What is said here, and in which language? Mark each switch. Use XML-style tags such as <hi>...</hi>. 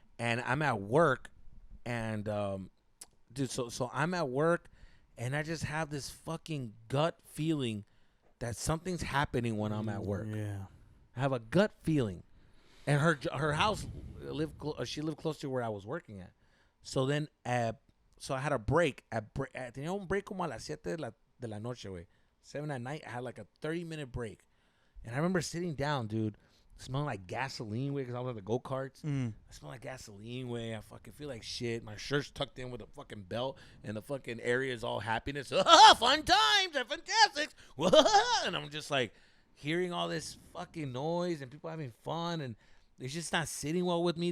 <en>And I'm at work, and dude, so I'm at work, and I just have this fucking gut feeling that something's happening when I'm at work. Yeah. I have a gut feeling, and her house she lived close to where I was working at. So then, so I had a break.</en> <es>Tenía un break como a las 7 de la noche, güey.</es> <en>7 at night. I had like a 30-minute break. And I remember sitting down, dude, smelling like gasoline, güey, because I was at the go-karts. I smell like gasoline, güey. I fucking feel like shit. My shirt's tucked in with a fucking belt, and the fucking area is all happiness. Fun times. They're fantastic. And I'm just like hearing all this fucking noise and people having fun, and it's just not sitting well with me.</en>